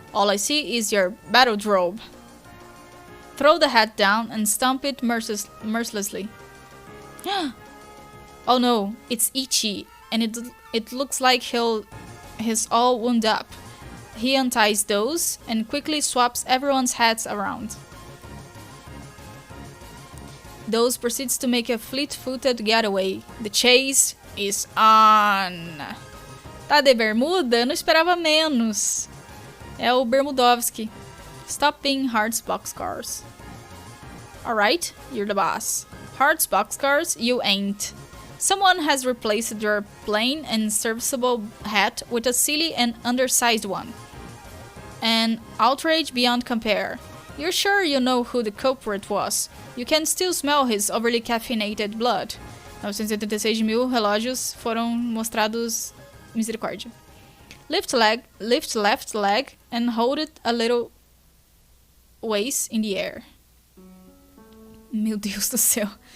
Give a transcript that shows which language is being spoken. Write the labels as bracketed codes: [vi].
[en] All I see is your battle drobe. Throw the hat down and stomp it mercilessly. Oh no, it's Ichi. and it looks like he's all wound up. He unties those and quickly swaps everyone's hats around. Those proceeds to make a fleet-footed getaway. The chase is on. [pt] Tá de bermuda? Eu não esperava menos. É o Bermudovski. [en] Stop being Heart's boxcars. Alright, you're the boss. Heart's boxcars, you ain't. Someone has replaced your plain and serviceable hat with a silly and undersized one. An outrage beyond compare. You're sure you know who the culprit was. You can still smell his overly caffeinated blood. [pt] 986.000 relógios foram mostrados. Misericórdia. [en] Lift left leg and hold it a little ways in the air. [pt] Meu Deus do céu.